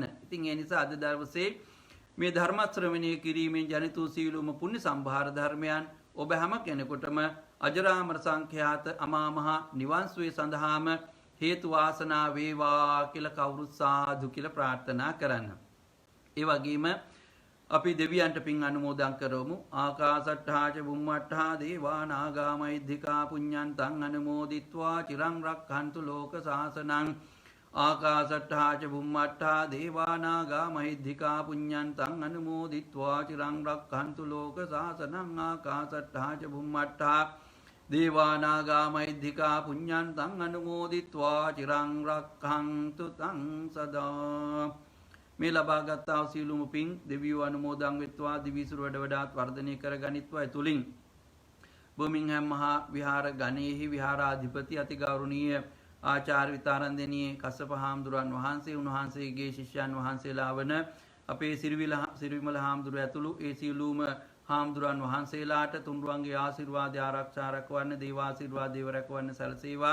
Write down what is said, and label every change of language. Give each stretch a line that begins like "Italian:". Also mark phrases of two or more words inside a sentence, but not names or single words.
Sinhala: ඉතින් ඒ නිසා අද දවසේ මේ ධර්ම ශ්‍රවණය කිරීමෙන් ජනිත වූ සීලුම පුණ්‍ය සම්භාර ධර්මයන් ඔබ හැම කෙනෙකුටම අජරාමර සංඛ්‍යාත අමා මහ නිවන් සුවය සඳහාම හේතු වාසනා වේවා කියලා කවුරුත් සාදු කියලා ප්‍රාර්ථනා කරන්න. ඒ වගේම අපි දෙවියන්ට පින් අනුමෝදන් කරමු.
Pali: ආකාසට්ඨා ච බුම්මට්ඨා දේවා නාග මහිද්దికා පුඤ්ඤන්තං අනුමෝදිත්වා චිරං රක්ඛන්තු ලෝක සාසනං. ආකාසට්ඨා ච බුම්මට්ඨා දේවා නාග මහිද්దికා පුඤ්ඤන්තං අනුමෝදිත්වා චිරං රක්ඛන්තු ලෝක සාසනං. ආකාසට්ඨා ච බුම්මට්ඨා දේවා නාග මහිද්దికා පුඤ්ඤන්තං අනුමෝදිත්වා චිරං රක්ඛන්තු තං සදා.
Sinhala: මේ ලබාගත් සීලුම පින් දෙවියෝ අනුමෝදන් වෙත්වා දිවිසුර වැඩ වඩාත් වර්ධනය කරගනිත්වා. ඒ තුලින් බර්මින්ගම් මහා විහාර ගණේහි විහාරාධිපති අතිගෞරවනීය ආචාර්ය විතාරන්දෙනියේ කස්සප හාමුදුරන් වහන්සේ උන්වහන්සේගේ ශිෂ්‍යයන් වහන්සේලා වන අපේ සිරිවිමල හාමුදුරුවෝ ඇතුළු ඒ සීලුම හාමුදුරන් වහන්සේලාට තුන්රුවන්ගේ ආශිර්වාදය ආරක්ෂා රැකවන්න දේවාශිර්වාද දේව රැකවන්න සැලසේවා.